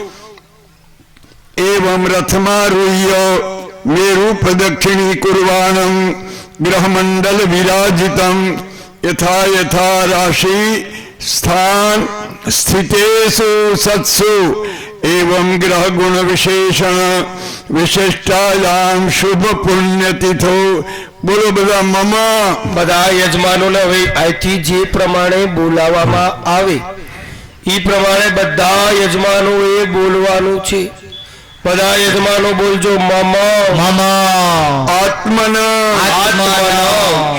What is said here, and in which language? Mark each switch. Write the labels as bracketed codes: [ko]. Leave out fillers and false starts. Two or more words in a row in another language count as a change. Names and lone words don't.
[sa] एवं रथमारूह्य मेरु प्रदक्षिणी कुर्वाणं ग्रहमंडल विराजितं यथा यथा राशि स्थान स्थितेषु सत्सु एवं ग्रह गुण विशेषण विशिष्टायां शुभ पुण्यतिथो [gu] બોલો બધા [sa] मम [gu] બધા યજમાનોને હવે અહીંથી જે પ્રમાણે બોલાવવામાં આવે એ પ્રમાણે બધા યજમાનોએ બોલવાનું છે બધા યજમાનો બોલજો મમ મમ આત્મન આત્મન